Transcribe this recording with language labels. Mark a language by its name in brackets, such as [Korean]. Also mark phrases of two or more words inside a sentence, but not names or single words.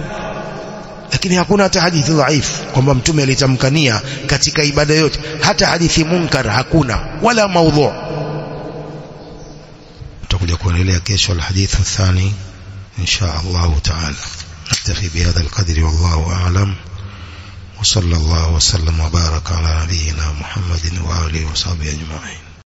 [Swahili] Lakini hakuna hata hadithi dhaifu kwamba mtume alitamkania katika ibada yote. Hata hadithi munkar hakuna, wala maudhu. tutakuja kuendelea kesho [Arabic] الحديث الثاني إن شاء الله تعالى. نكتفي بهذا القدر والله أعلم. وصلى الله وسلم وبارك على نبينا محمد وآله وصحبه أجمعين.